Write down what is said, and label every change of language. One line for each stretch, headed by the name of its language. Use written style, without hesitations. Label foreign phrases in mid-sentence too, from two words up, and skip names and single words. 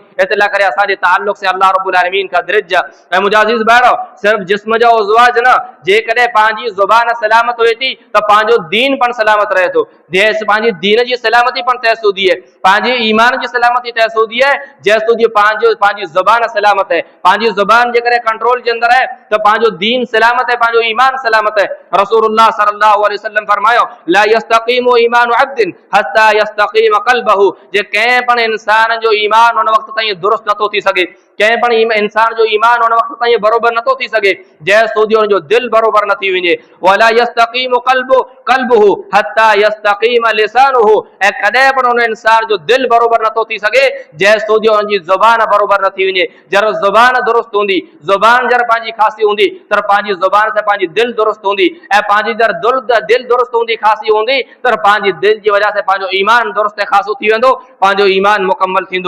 Sindhi: इतला करे असांजे ताल्लुक़ से
Arabic: الله رب العالمين
Sindhi: का दिरिज। ऐं मुजाज़िज़ भाइरो सिर्फ़ जिस्म जा उज़वा न, जेकॾहिं पंहिंजी ज़ुबान सलामत हुए थी त पंहिंजो दीन पण सलामत रहे थो, पंहिंजी दीन जी सलामती पण तहसूदी है, पंहिंजे ईमान जी सलामती तहसूदी है, जेसूदी पंहिंजी ज़ुबान सलामत है। पंहिंजी ज़ुबान जेकर कंट्रोल जे अंदर है त पंहिंजो दीन सलामत है, पंहिंजो ईमान सलामत है।
Arabic: رسول الله صلى الله عليه وسلم
Sindhi: फरमायो
Arabic: لا يستقيم إيمان عبد حتى يستقيم قلبه,
Sindhi: जे कंहिं पण इंसान जो ईमान उन वक्त ताईं दुरुस्त नथो थी सघे, कंहिं पण इंसान जो ईमान उन वक्त ताईं बरोबर नथो थी सघे जंहिं सूदी उनजो दिल बरोबर न थी वञे।
Arabic: ولا يستقيم قلبه حتى يستقيم لسانه,
Sindhi: ऐं कॾहिं पण उन इंसान जो दिल बरोबर नथो थी सघे जंहिं सूदी उनजी ज़ुबान बरोबर न थी वञे। जर ज़ुबान दुरुस्त हूंदी, ज़ुबान जर पंहिंजी ख़ासी हूंदी त पंहिंजी ज़ुबान सां पंहिंजी दिल दुरुस्त हूंदी, ऐं पंहिंजी जर दिल दुरुस्त हूंदी, ख़ासी हूंदी त पंहिंजी दिल जी वजह से पंहिंजो ईमान दुरुस्त ऐं ख़ासो थी वेंदो, पंहिंजो ईमान मुकम्मल थींदो।